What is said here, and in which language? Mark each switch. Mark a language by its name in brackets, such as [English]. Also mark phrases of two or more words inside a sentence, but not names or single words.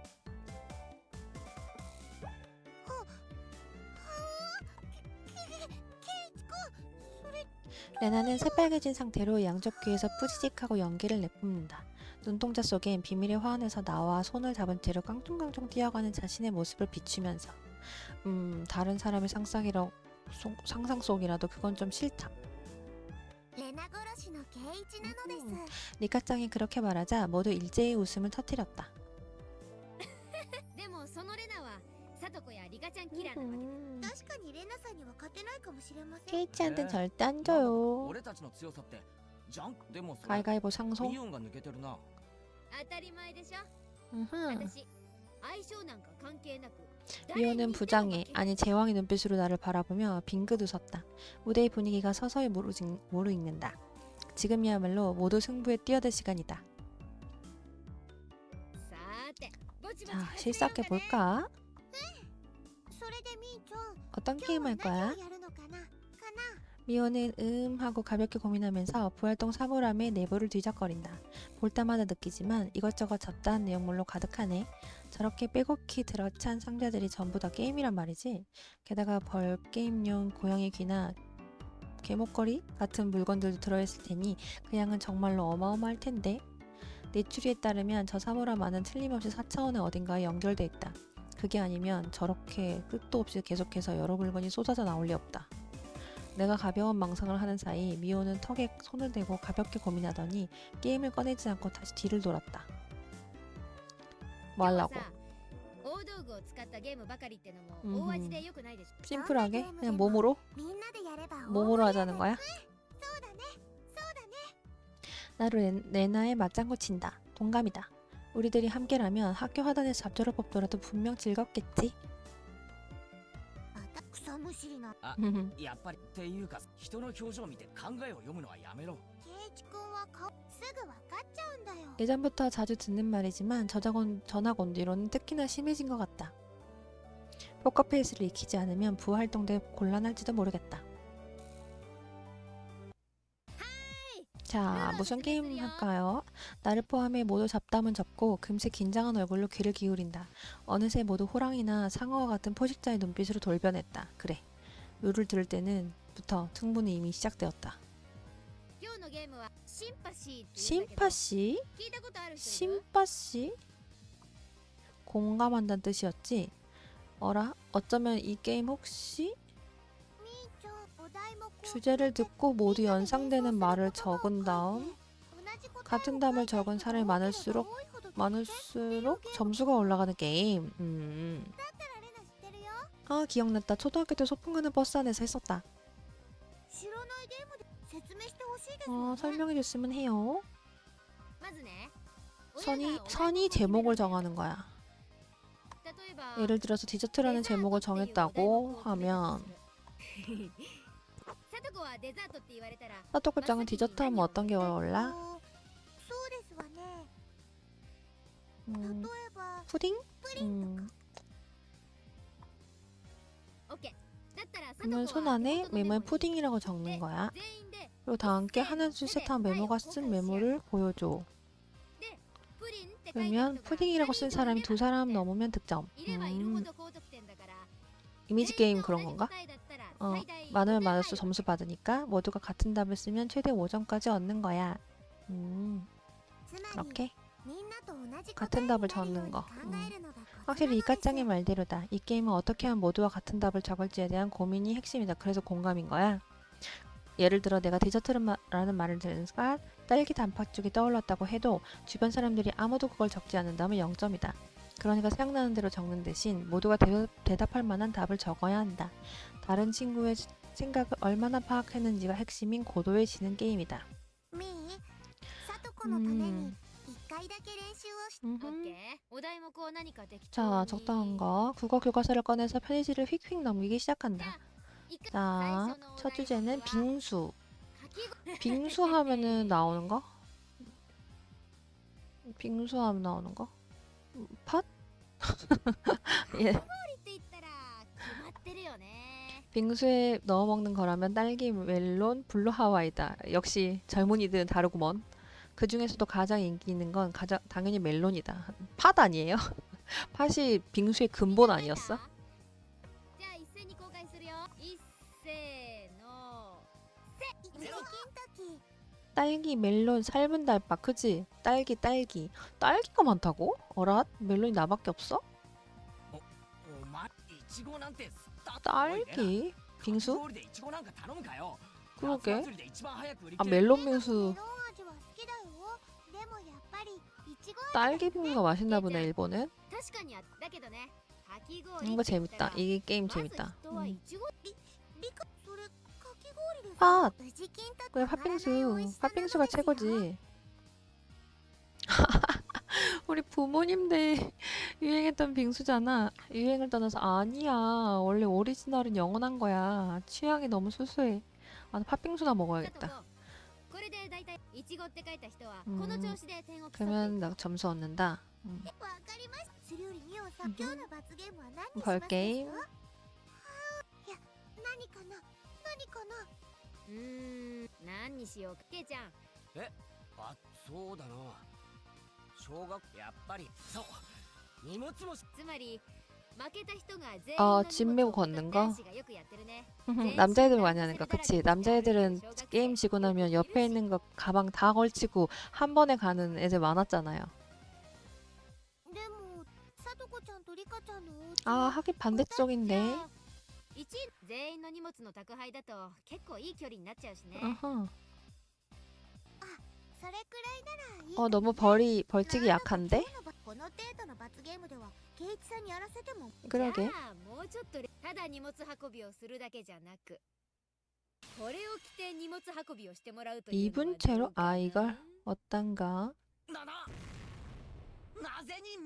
[Korean] 레나는 새빨개진 상태로 양쪽 귀에서 뿌지직하고 연기를 내뿜는다. 눈동자 속엔 비밀의 화환에서 나와 손을 잡은 채로 깡총깡총 뛰어가는 자신의 모습을 비추면서 다른 사람의 상상 속이라도 그건 좀 싫다. [Japanese] レナ殺しのケイチなのです [Korean] 리카짱이 그렇게 말하자 모두 일제히 웃음을 터뜨렸다. [Japanese] でもそのレナはサトコやリカちゃんキラーなわけだ確かにレナさんには勝てないかもしれません [Korean] 케이치한텐 절대 안 [Japanese] なんだ [Korean] 줘요. [Japanese] 俺たちの強さってジャンクでもそれ [Korean] 가위가위보 상속. [Japanese] ミオンが抜けてるな当たり前でしょ [Korean] 으흠. [Japanese] 私相性なんか関係なく [Korean] 미호는 부장의 아니 제왕의 눈빛으로 나를 바라보며 빙긋 웃었다. 무대의 분위기가 서서히 무르익는다. 지금이야말로 모두 승부에 뛰어들 시간이다. [Japanese] さーてぼちぼち [Korean] 자, [Japanese] 始めようかね [Korean] 실습해 볼까? [Japanese] それでみーちゃん [Korean] 어떤 [Japanese] 今日 [Korean] 게임 [Japanese] は [Korean] 할 [Japanese] 何を [Korean] 거야? [Japanese] やるのかな [Korean] 미호는 하고 가볍게 고민하면서 부활동 사물함에 내부를 뒤적거린다. 볼 때마다 느끼지만 이것저것 잡다한 내용물로 가득하네. 저렇게 빼곡히 들어찬 상자들이 전부 다 게임이란 말이지. 게다가 벌 게임용 고양이 귀나 개목걸이 같은 물건들도 들어있을 테니 그 양은 정말로 어마어마할 텐데. 내 추리에 따르면 저 사물함 안은 틀림없이 4차원의 어딘가에 연결돼 있다. 그게 아니면 저렇게 끝도 없이 계속해서 여러 물건이 쏟아져 나올 리 없다. 내가 가벼운 망상을 하는 사이 미호는 턱에 손을 대고 가볍게 고민하더니 게임을 꺼내지 않고 다시 뒤를 돌았다. 뭐 하려고? [Japanese] 大道具を使ったゲームばかりってのうんも大味で良くないでしょ [Korean] 심플하게? 그냥 몸으로? [Japanese] みんなでやれば [Korean] 몸으로 하자는 거야? [Japanese] そうだねそうだね [Korean] 나를 레나에 맞장구 친다. 동감이다. 우리들이 함께라면 학교 하단에서 잡초를 뽑더라도 분명 즐겁겠지? [Japanese] また草むしりなやっぱりっていうか人の表情を見て考えを読むのはやめろケイチくんは顔すぐわかっちゃうんだよ [Korean] 예전부터 자주 듣는 말이지만 전학 온 뒤로는 특히나 심해진 것 같다. 포커페이스를 익히지 않으면 부활동 때 곤란할지도 모르겠다. 자, 무슨 게임 할까요? 나를 포함해 모두 잡담은 접고 금세 긴장한 얼굴로 귀를 기울인다. 어느새 모두 호랑이나 상어와 같은 포식자의 눈빛으로 돌변했다. 그래, 룰을 들을 때는부터 충분히 이미 시작되었다. [Japanese] 今日のゲームはシンパシーって言うんだけど [Korean] 심파씨? [Japanese] 聞いたことある人いる [Korean] 심파씨? 공감한다는 뜻이었지? 어라? 어쩌면 이 게임 혹시 [Japanese] みーちゃんお題目を [Korean] 주제를 듣고 모두 연상되는 말을 적은 다음 같은 답을 적은 사람이 많을수록 점수가 올라가는 게임. [Japanese] だったらレナ知ってるよ [Korean] 아, 기억났다. 초등학교 때 소풍 가는 버스 안에서 했었다. [Japanese] 知らないゲームで説明してほしいですよね [Korean] 설명해 줬으면 해요. [Japanese] まずね [Korean] 선이 제목을 정하는 거야. [Japanese] 例えば [Korean] 예를 들어서 디저트라는 제목을 정했다고 하면 [Japanese] さとこはデザートって言われたら [Korean] 사토쿠짱은 디저트 하면 어떤 게 어울라? [Japanese] そうですわね [Korean] 음, [Japanese] 例えば [Korean] 푸딩? [Japanese] OK だったらさとこ [Korean] 그러면 [Japanese] は [Korean] 손 안에 [Japanese] 手元のメモ [Korean] 메모에 [Japanese] に [Korean] 푸딩이라고 적는 거야. [Japanese] 全員で [Korean] 그리고 다 함께 하나 둘셋 하면 메모가 쓴 메모를 보여줘. [Japanese] プリンって書いた [Korean] 그러면 [Japanese] 人が [Korean] 푸딩이라고 쓴 사람이 2사람 넘으면 득점. [Japanese] いればいるほど高得点だから [Korean] 이미지 게임 그런 건가? [Japanese] 全員と同じ答えだったら [Korean] 어, [Japanese] 最大 [Korean] 많으면 5 많을수록 점수 받으니까 모두가 같은 답을 쓰면 최대 5점까지 얻는 거야. [Japanese] つまり [Korean] 그렇게 [Japanese] みんなと同じ [Korean] 같은 [Japanese] 答 [Korean] 답을 [Japanese] えになるよう [Korean] 적는 [Japanese] に [Korean] 거. [Japanese] 考えるのがコツなのです [Korean] 확실히 이까짱의 말대로다. 이 게임은 어떻게 하면 모두가 같은 답을 적을지에 대한 고민이 핵심이다. 그래서 공감인 거야. 예를 들어 내가 디저트라는 말을 들은 순간 딸기 단팥죽이 떠올랐다고 해도 주변 사람들이 아무도 그걸 적지 않는다면 0점이다. 그러니까 생각나는 대로 적는 대신 모두가 대답할 만한 답을 적어야 한다. 다른 친구의 생각을 얼마나 파악했는지가 핵심인 고도의 지능 게임이다. [Japanese] みーさとこのために一回だけ練習をし OK お題目を何か適当 [Korean] 자, [Japanese] に [Korean] 적당한 거. 국어 교과서를 꺼내서 페이지를 휙휙 넘기기 시작한다. [Japanese] 一回 [Korean] 자, [Japanese] 最初のお題目は [Korean] 첫 주제는 빙수. [Japanese] かき氷 [Korean] 빙수 하면은 나오는 거? 빙수 하면 나오는 거? 팥? 예. [Japanese] って言ったら決まってるよね [Korean] 빙수에 넣어 먹는 거라면 딸기, 멜론, 블루 하와이다. 역시 젊은이들은 다르구먼. 그 중에서도 가장 인기 있는 건 당연히 멜론이다. 팥 아니에요? 팥이 빙수의 근본 아니었어? [Japanese] じゃあ一斉に公開するよ一斉の一時金時 [Korean] 딸기, 멜론, 삶은 달밥, 그지? 딸기. 딸기가 많다고? 어라? 멜론이 나밖에 없어? [Japanese] お前いちごなんて吸った [Korean] 딸기? 빙수? [Japanese] 氷でいちごなんか頼むかよ [Korean] 그러게. [Japanese] 夏祭りで一番早く売り [Korean] 아 [Japanese] 切れる [Korean] 멜론 [Japanese] メロン [Korean] 빙수 [Japanese] 味は好きだよでもやっぱりいちご [Korean] 딸기 빙수가 맛있나 보네 일본은. [Japanese] 確かにだけどねかき氷 [Korean] 이거 재밌다. 이 게임 재밌다. [Japanese] まず人はいちごりかそれかき氷です [Korean] 팥! [Japanese] 宇治金時 [Korean] 그래 팥빙수. 팥빙수가 최고지. 우리 부모님들 유행했던 빙수잖아. 유행을 떠나서 아니야. 원래 오리지널은 영원한 거야. 취향이 너무 수수해. 아, 팥빙수나 [Japanese] だと [Korean] 먹어야겠다. [Japanese] これでだいたいいちごって書いた人はうんこの調子で点を競って [Korean] 그러면 나 점수 얻는다. [Japanese] わかりましたそれよりミオさん今日の罰ゲームは何にします [Korean] 벌 [Japanese] か [Korean] 게임. [Japanese] いや何かな何かな何にしようかけいちゃんあそうだな小学やっぱりそう荷物もしつまり負けた人が全員 [Korean] 어 [Japanese] の [Korean] 짐 [Japanese] 荷 [Korean] 메고 [Japanese] 物を [Korean] 걷는 [Japanese] 男 [Korean] 거. [Japanese] 子がよくやってるね [Korean] 남자애들 많이 하는 거. 그치? 남자애들은 게임 지고 나면 옆에 있는 거 가방 다 걸치고 한 번에 가는 애들 많았잖아요. [Japanese] でもさとこちゃんとリカちゃんのお家 [Korean] 아 [Japanese] は [Korean] 하긴 반대쪽인데. [Japanese] 1 位全員の荷物の宅配だと結構いい距離になっちゃうしね [Korean] 어허. [Japanese] それくらいならいい [Korean] 너무 벌칙이 약한데? [Japanese] この程度の罰ゲームではケイチさんにやらせても [Korean] 그러게. [Japanese] じゃあもうちょっとただ荷物運びをするだけじゃなくこれを着て荷物運びをしてもらうというのは [Korean] 입은 채로 [Japanese] どうかな [Korean] 아 이걸 어떤가? [Japanese] なぜに